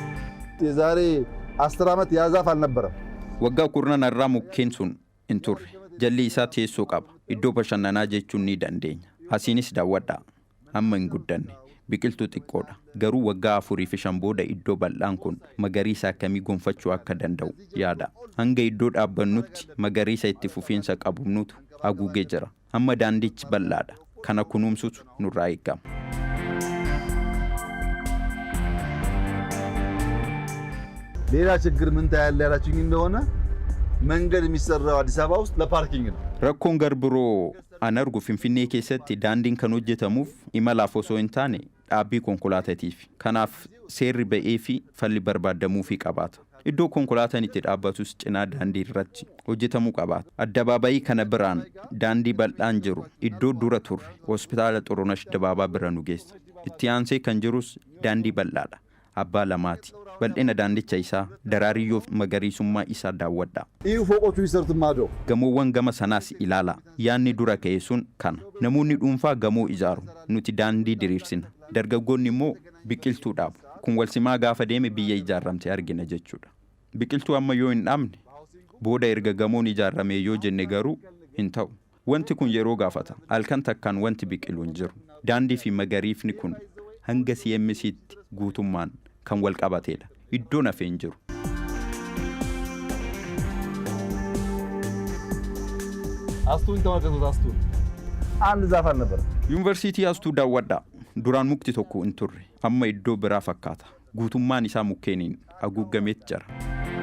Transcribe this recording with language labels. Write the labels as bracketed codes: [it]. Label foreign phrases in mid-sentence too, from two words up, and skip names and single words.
[am] የዛሬ 10 ዓመት ያዛፍ አልነበረም [om] waggaa kurnan irraa mukkeen sun hin turre jalli isaa teessoo qaba. Iddoo bashannanaa jechuun ni dandeenya. Asiinis daawwadhaa. Amma hin guddanne. Biqiltuu xiqqoodha. Garuu waggaa 4 fi 5 booda iddoo bal'aan kun magariisa akkamii gonfachuu akka danda'u yaada. Hanga iddoo dhaabbannutti magariisa itti fufiinsa qabnutu haguugee jira. Amma daandichi bal'aadha. Kana kunuumsutu nurraa eegama. [am] ሌላ ችግር ምን ታያለ ያላችሁኝ እንደሆነ መንገድ የሚሰራው አዲስ አበባ ውስጥ ለፓርኪንግ ነው። [om] Rakkoon garbiroo an argu Finfinnee keessatti daandiin kan hojjetamuuf imalaaf osoo hin taane dhaabbii konkolaataatiif. Kanaaf seerri ba'ee fi falli barbaadamuufii qabaata. Iddoo konkolaataan itti dhaabbatus cinaa daandii irratti hojjetamuu qabaata. Addabaabayii kana biraan daandii bal'aan jiru iddoo dura turre hospitaala Xurunesh Dibaabaa bira nu geessa. Itti aansee kan jirus daandii bal'aadha. Abbaa lamaati. Bal'ina daandicha isaa daraariyyoof magariisummaa isaa daawwadhaa. [am] ይህ ፎቆቹ ይሰርቱ ማዶ [om] Gamoowwan gama sanaas ilaala. Yaanni dura ka'e sun kana. Namoonni dhuunfaa gamoo ijaaru. Nuti daandii diriirsina. Dargaggoonni immoo biqiltuu dhaabu. Kun walsimaa gaafa deeme biyya ijaaramte argina jechuudha. Biqiltuu amma yoo hin dhaabne booda erga gamoon ijaarame yoo jenne garuu hin ta'u. Wanti kun yeroo gaafata. Halkan takkaan wanti biqilu hin jiru. Daandii fi magariifni kun hanga CMC'tti guutummaan kan wal qabateedha. Iddoo nafee hin jiru. [am] አስቱን ተመልከቱት። አስቱን አንድ ዛፍ አልነበረ። [om] Yuunivarsiitii Astuu daawwadhaa. Duraan mukti tokko hin turre. Amma iddoo biraa fakkaata. Guutummaan isaa mukkeeniin haguugameet jira.